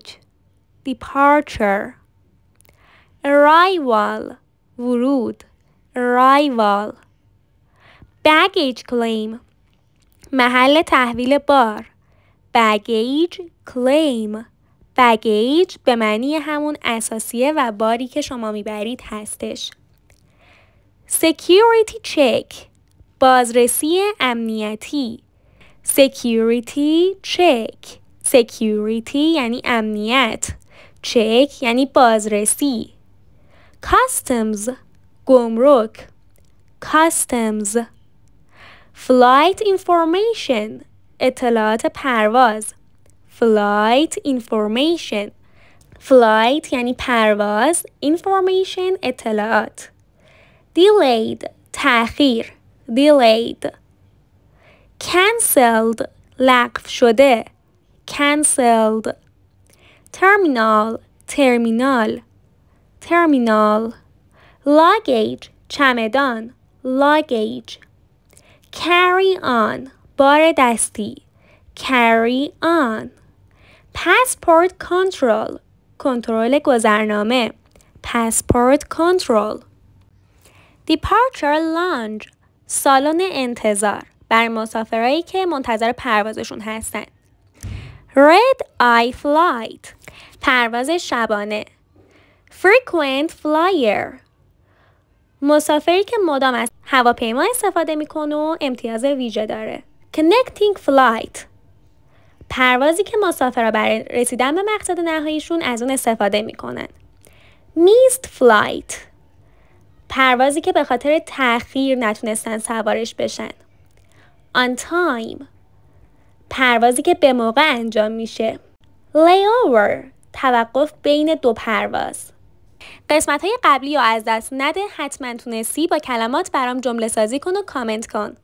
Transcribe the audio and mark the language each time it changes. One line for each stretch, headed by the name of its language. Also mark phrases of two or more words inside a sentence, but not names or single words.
English: دیپارچر. arrival، ورود. arrival. baggage claim،
Persian: محل تحویل بار.
English: baggage claim.
Persian: baggage به معنی همون اساسیه و باری که شما میبرید هستش.
English: security check،
Persian: بازرسی امنیتی.
English: security check. security
Persian: یعنی امنیت. check یعنی بازرسی. customs، گمرک.
English: customs. flight information،
Persian: اطلاعات پرواز.
English: flight information. flight
Persian: یعنی پرواز.
English: information اطلاعات. delayed، تأخیر. delayed. cancelled،
Persian: لغو شده.
English: cancelled. terminal،
Persian: ترمینال.
English: terminal. luggage، چمدان. luggage. carry on،
Persian: بار دستی.
English: carry on. passport control،
Persian: کنترل گذرنامه.
English: passport control. departure lounge،
Persian: سالن انتظار برای مسافرایی که منتظر پروازشون هستن.
English: red eye flight،
Persian: پرواز شبانه.
English: frequent flyer،
Persian: مسافری که مدام از هواپیما استفاده میکنه و امتیاز ویژه داره.
English: connecting flight،
Persian: پروازی که مسافرها برای رسیدن به مقصد نهاییشون از اون استفاده میکنن.
English: missed flight،
Persian: پروازی که به خاطر تأخیر نتونستن سوارش بشن.
English: on time،
Persian: پروازی که به موقع انجام میشه. layover، توقف بین دو پرواز. قسمت‌های قبلی رو از دست نده. حتما تونستی با کلمات برام جمله سازی کن و کامنت کن.